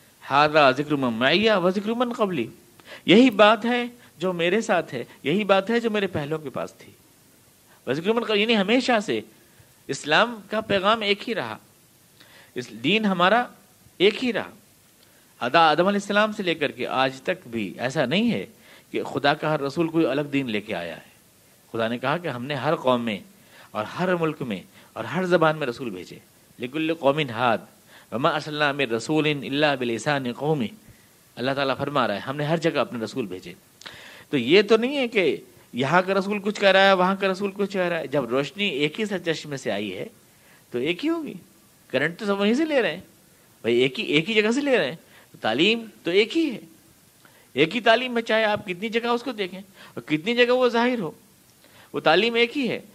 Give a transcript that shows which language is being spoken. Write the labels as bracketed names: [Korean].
[Arabic] ھذا ذکر من معی و ذکر من قبلی، [Urdu] یہی بات ہے جو میرے ساتھ ہے، یہی بات ہے جو میرے پہلوں کے پاس تھی۔ [Arabic] وذکر من قبلی [Urdu] یعنی ہمیشہ سے اسلام کا پیغام ایک ہی رہا، اس دین ہمارا ایک ہی رہا۔ آدم علیہ السلام سے لے کر کے آج تک بھی ایسا نہیں ہے کہ خدا کا ہر رسول کوئی الگ دین لے کے آیا ہے، خدا نے کہا کہ ہم نے ہر قوم میں اور ہر ملک میں اور ہر زبان میں رسول بھیجے. [Arabic] لکل قوم ہاد وما ارسلنا من رسول الا بلسان قوم. [Urdu] اللہ تعالیٰ فرما رہا ہے ہم نے ہر جگہ اپنے رسول بھیجے. تو یہ تو نہیں ہے کہ یہاں کا رسول کچھ کہہ رہا ہے وہاں کا رسول کچھ کہہ رہا ہے. جب روشنی ایک ہی چشمے سے آئی ہے تو ایک ہی ہوگی. کرنٹ تو سب وہیں سے لے رہے ہیں بھائی, ایک ہی جگہ سے لے رہے ہیں. تعلیم تو ایک ہی ہے, ایک ہی تعلیم ہے, چاہے آپ کتنی جگہ اس کو دیکھیں اور کتنی جگہ وہ ظاہر ہو, وہ تعلیم ایک ہی ہے.